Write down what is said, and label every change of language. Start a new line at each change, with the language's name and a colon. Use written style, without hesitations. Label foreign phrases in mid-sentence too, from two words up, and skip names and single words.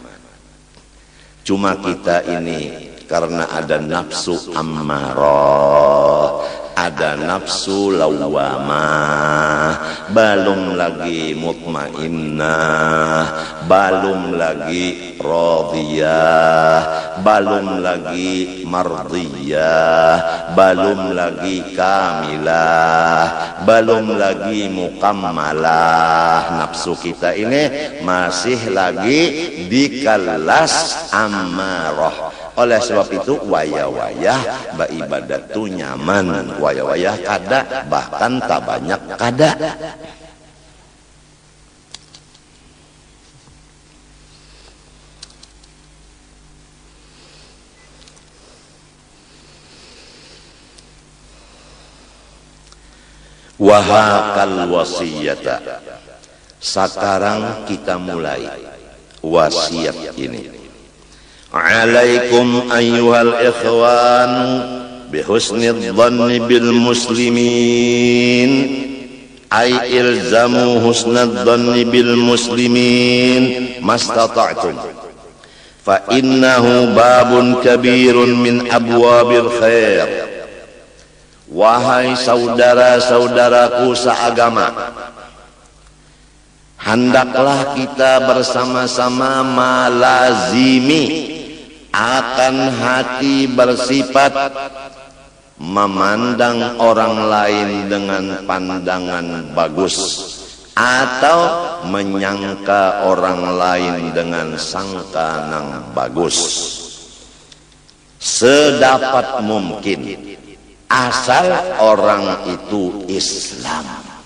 Banjar: Cuma kita ini karena ada nafsu ammarah, ada nafsu lawamah, belum lagi mutmainnah, belum lagi radiyah, belum lagi mardiyah, belum lagi kamilah, belum lagi mukammalah. Nafsu kita ini masih lagi di kelas ammarah. Oleh sebab itu wayah-wayah beribadat tu nyaman, wayah-wayah kada, bahkan tak banyak kada.
Arabic: وهكذا الوصية.
Banjar: Sekarang kita mulai wasiat ini.
Arabic: عليكم أيها الإخوان بحسن الظن بالمسلمين، أي الزموا حسن الظن بالمسلمين ما استطعتم، فإنه باب كبير من أبواب الخير.
Banjar: Wahai saudara-saudaraku seagama, hendaklah kita bersama-sama malazimi akan hati bersifat memandang orang lain dengan pandangan bagus, atau menyangka orang lain dengan sangka nang bagus, sedapat mungkin, asal orang itu Islam.